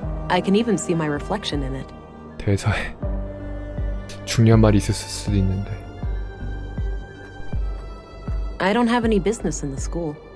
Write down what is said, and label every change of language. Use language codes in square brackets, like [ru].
[en] I can even see my reflection in it. [ko] 대사에 중요한 말이 있었을 수도 있는데. [en] I don't have any business in the school.